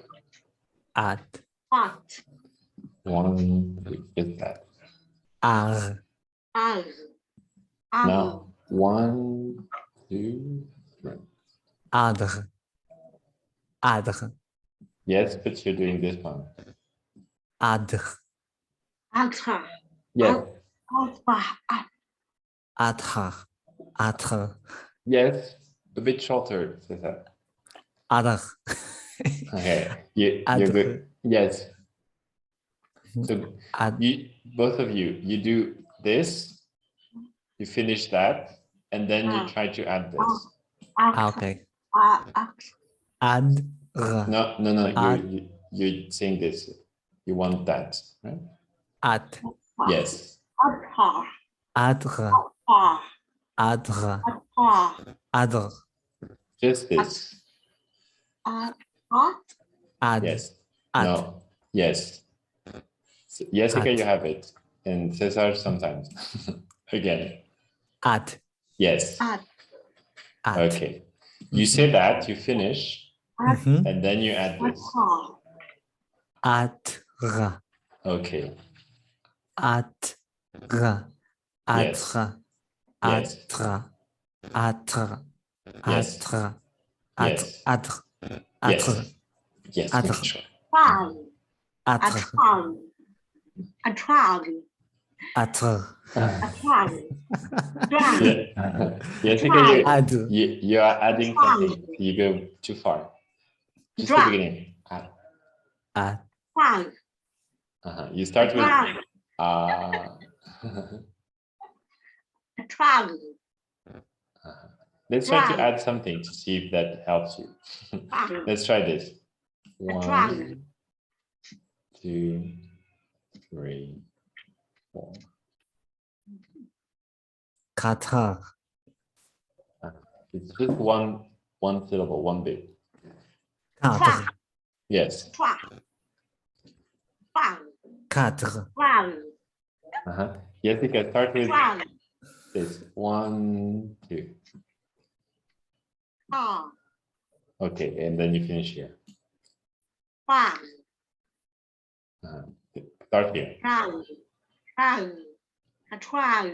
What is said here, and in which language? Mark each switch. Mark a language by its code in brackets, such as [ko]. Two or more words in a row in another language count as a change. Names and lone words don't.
[en] At. 1, 2. Just that. Ar. Now 1, 2, 3. Adre. Adre. Yes, but you're doing this one. Adre. Adra. Yes. Adre. Adre. Yes, a bit shorter, Cesar. Adre. Okay, you're Adre. good. Yes. So both of you do this, you finish that, and then you try to add this. Okay. Ad. No. You're saying this. You want that, right? At. Yes. Adre. Adre. [fr] Trois. Adre. [en] Just this. [fr] Trois. Ad. [en] Yes. Ad. No. Yes. So, Jessica, Ad. you have it. And Cesar sometimes. Again. Ad. Yes. Ad. Ad. Okay. You say that, you finish, Mhm. and then you add this. [fr] Trois. Adre. [en] Okay. Adre. Yes. Adre. Yes. Adre. Adre. Yes. Adre. Yes. Adre. Yes. Adre. Yes. Adre. Make sure. [fr] Trois. Adre. Trois. Trois. Adre. Trois. [en] Yeah. Jessica, Ad. you are adding something. You go too far. Just the Drag. beginning. Ad. [fr] Trois. [en] You start with Drag. Trois. Let's try to Drag. add something to see if that helps you. Let's try this. Drag. 1, 2, 3, 4. [fr] Quatre. [en] It's just one syllable, one bit. [fr] Quatre. [en] Yes. [fr] Trois. Trois. Quatre. Trois. [en] Jessica, start with [fr] Trois. [en] this. 1, 2. [fr] Trois. [en] Okay, and then you finish here. [fr] Trois. [en] Start here. [fr] Trois. Trois. Trois.